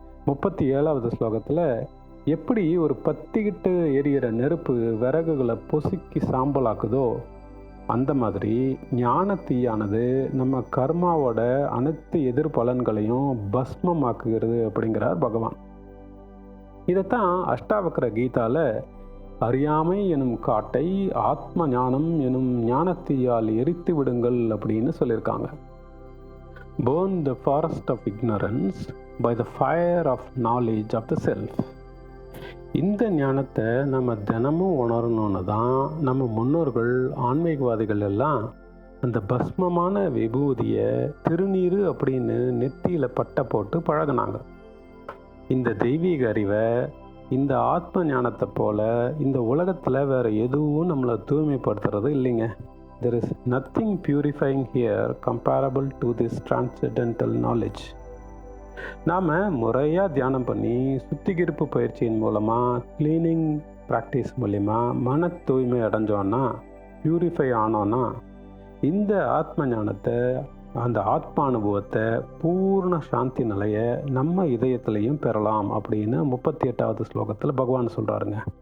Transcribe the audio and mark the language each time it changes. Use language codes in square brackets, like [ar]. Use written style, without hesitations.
[ta] 37வது ஸ்லோகத்தில் எப்படி ஒரு பத்திக்கிட்டு எரியிற நெருப்பு விறகுகளை பொசுக்கி சாம்பலாக்குதோ அந்த மாதிரி ஞான தீயானது நம்ம கர்மாவோட அனைத்து எதிர்பலன்களையும் பஸ்மமாக்குகிறது அப்படிங்கிறார் பகவான். இதைத்தான் அஷ்டாவக்ர கீதால அறியாமை எனும் காட்டை ஆத்ம ஞானம் எனும் ஞானத்தீயால் எரித்து விடுங்கள் அப்படின்னு சொல்லியிருக்காங்க. [en] Burn the forest of ignorance by the fire of knowledge of the self. [ta] இந்த ஞானத்தை நம்ம தினமும் உணரணும்னு தான் நம்ம முன்னோர்கள், ஆன்மீகவாதிகள் எல்லாம் அந்த பஸ்மமான விபூதியை திருநீரு அப்படின்னு நெத்தியில் பட்டை போட்டு பழகினாங்க. இந்த தெய்வீக அறிவை, இந்த ஆத்ம ஞானத்தை போல இந்த உலகத்தில் வேறு எதுவும் நம்மளை தூய்மைப்படுத்துறது இல்லைங்க. [en] There is nothing purifying here comparable to this transcendental knowledge. [ta] நாம் முறையாக தியானம் பண்ணி சுத்திகரிப்பு பயிற்சியின் மூலமாக, கிளீனிங் ப்ராக்டிஸ் மூலிமா மன தூய்மை அடைஞ்சோன்னா, பியூரிஃபை ஆனோன்னா இந்த ஆத்ம ஞானத்தை, அந்த ஆத்ம அனுபவத்தை, பூர்ண சாந்தி நிலையை நம்ம இதயத்திலையும் பெறலாம் அப்படின்னு 38வது ஸ்லோகத்தில் பகவான் சொல்கிறாருங்க.